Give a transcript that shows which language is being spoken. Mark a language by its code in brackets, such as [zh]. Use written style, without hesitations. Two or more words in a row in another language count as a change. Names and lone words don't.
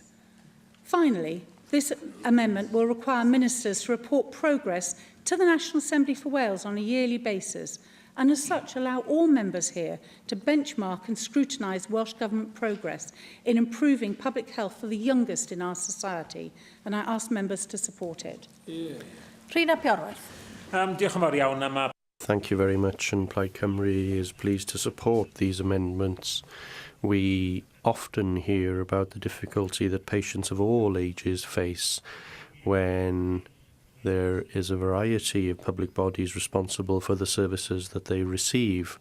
[en] Finally, this amendment will require ministers to report progress to the National Assembly for Wales on a yearly basis, and as such allow all members here to benchmark and scrutinise Welsh Government progress in improving public health for the youngest in our society, and I ask members to support it. Rhina Piorwerth. [cy] Diolch yn fawr iawn am y [en] Thank you very much, and Plaid Cymru is pleased to support these amendments. We often hear about the difficulty that patients of all ages face when there is a variety of public bodies responsible for the services that they receive.